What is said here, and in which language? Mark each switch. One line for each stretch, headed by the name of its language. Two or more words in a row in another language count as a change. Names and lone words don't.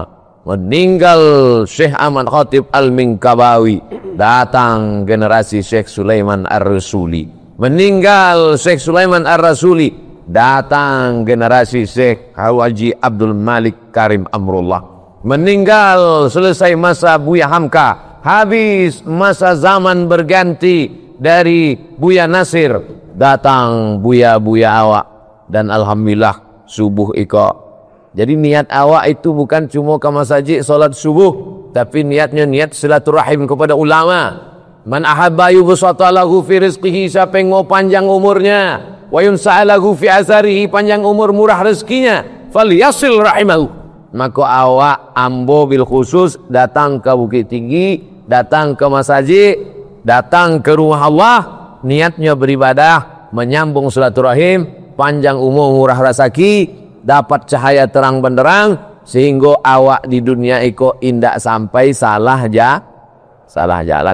Indonesian: Meninggal Syekh Ahmad Khatib Al-Minkabawi, datang generasi Syekh Sulaiman Ar-Rasuli. Meninggal Syekh Sulaiman Ar-Rasuli, datang generasi Syekh Haji Abdul Malik Karim Amrullah. Meninggal selesai masa Buya Hamka, habis masa zaman berganti dari Buya Nasir,
Minangkabau: datang Buya-buya awak.
Indonesian: Dan alhamdulillah
Minangkabau: subuh iko.
Indonesian: Jadi niat awak itu bukan cuma ke masjid solat subuh, tapi niatnya niat silaturahim kepada ulama.
Arabic: من أحب يبسط له في رزقه,
Indonesian: siapa yang mau panjang umurnya,
Arabic: وينسأ له في أثره,
Indonesian: panjang umur murah rezekinya,
Arabic: فليصل رحمه.
Indonesian: Maka awak ambo
Arabic: بالخصوص
Indonesian: datang ke Bukit Tinggi, datang ke masjid, datang ke rumah Allah, niatnya beribadah, menyambung silaturahim, panjang umur murah rezeki, dapat cahaya terang benderang, sehingga awak
Minangkabau: di dunia iko indak
Indonesian: sampai salah jalan.